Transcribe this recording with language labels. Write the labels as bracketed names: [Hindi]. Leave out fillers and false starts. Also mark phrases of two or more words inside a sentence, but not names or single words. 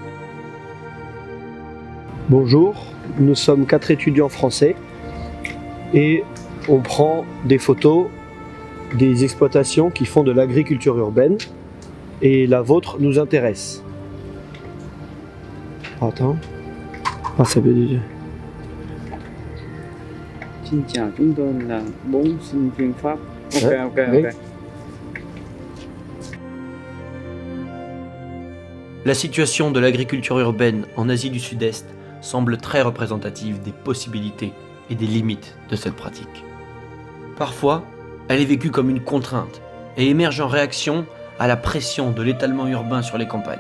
[French] Bonjour, nous sommes 4 étudiants français et on prend des photos des exploitations qui font de l'agriculture urbaine et la vôtre nous intéresse. Attends. Ah, ça veut dire... [Vietnamese] Xin chào, chúng tôi là 4 sinh viên Pháp. [French] Ok. La situation de l'agriculture urbaine en Asie du Sud-Est semble très représentative des possibilités et des limites de cette pratique. Parfois, elle est vécue comme une contrainte et émerge en réaction à la pression de l'étalement urbain sur les campagnes.